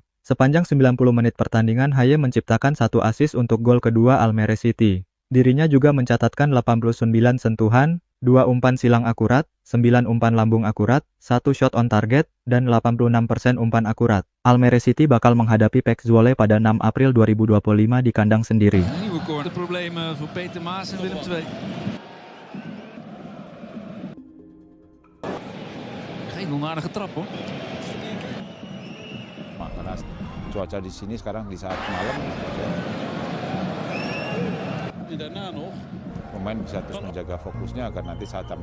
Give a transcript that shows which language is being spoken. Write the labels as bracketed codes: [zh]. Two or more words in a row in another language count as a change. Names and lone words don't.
[id] Sepanjang 90 menit pertandingan, Haye menciptakan 1 assist untuk gol kedua Almere City. Dirinya juga mencatatkan 89 sentuhan, 2 umpan silang akurat, 9 umpan lambung akurat, 1 [en] shot on target, [id] dan 86% umpan akurat. Almere City bakal menghadapi PEC Zwolle pada 6 April 2025 di kandang sendiri. [nl] Nieuwe corner. De problemen voor Peter Maas en Willem II. Geen onaardige trap hoor. [id] Karena cuaca di sini sekarang di saat malam, [nl] En daarna nog. [id] pemain bisa terus menjaga fokusnya agar nanti saat tampil